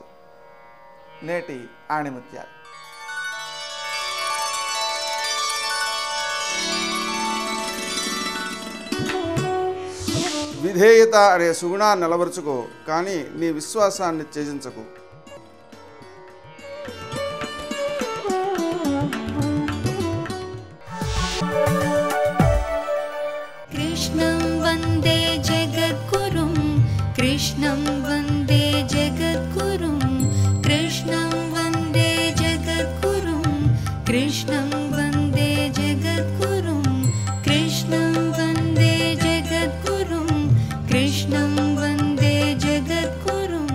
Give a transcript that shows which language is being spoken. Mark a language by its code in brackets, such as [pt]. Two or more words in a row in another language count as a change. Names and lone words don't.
[te] నేటి ఆణిముత్యాలు. విధేయత అనే సుగుణాన్ని నిలబరుచుకో, కానీ నీ విశ్వాసాన్ని త్యజించకు. [sa] कृष्णं वन्दे जगद्गुरुं कृष्णं वन्दे जगद्गुरुं कृष्णं वन्दे जगद्गुरुं कृष्णं वन्दे जगद्गुरुं कृष्णं वन्दे जगद्गुरुं कृष्णं वन्दे जगद्गुरुं